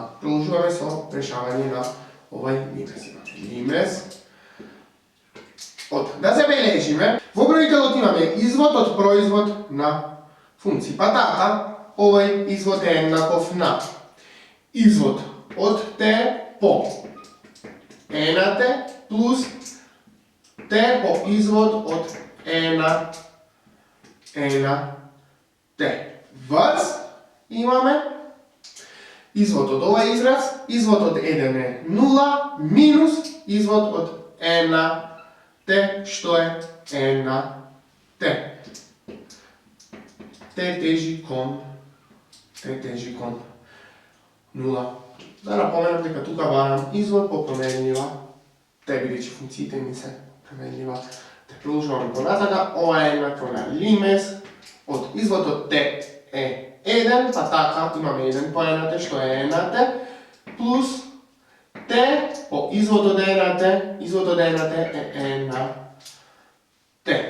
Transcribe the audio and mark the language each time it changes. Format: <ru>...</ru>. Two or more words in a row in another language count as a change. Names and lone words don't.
<mk>Продолжуваме со решавање на овај лимес. Лимес од, да забележиме, во броителот имаме извод од производ на функции. Па така, овај извод е еднаков на извод од t по e на t плус t по извод од e на t. Vs имаме извод од овај израз, извод од 1 је 0 минус извод од e на t, што је e на t. T тежи кон 0. Да напоменем, дека тука барам извод по променлива t, бидејќи функциите ми се променлива. Те продолжуваме понатака, ова е еднакво на лимес од извод од t е 1, па така имаме 1 по e на t, што е e на t, плюс t по извод од e на t, извод од e на t е e на t.</mk>